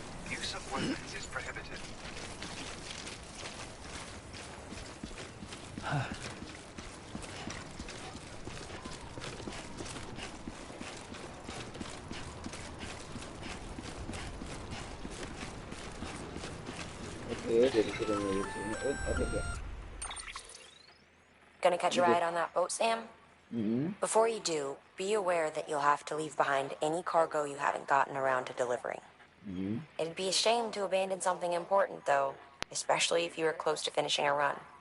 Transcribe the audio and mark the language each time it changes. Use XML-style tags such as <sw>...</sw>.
<en>Use of weapons is prohibited.</en> <id>Oke, jadi sudah menuju sini. Oke.</id> <en>Gonna catch a ride on that boat, Sam? Before you do, be aware that you'll have to leave behind any cargo you haven't gotten around to delivering. It'd be a shame to abandon something important, though, especially if you were close to finishing a run.</en>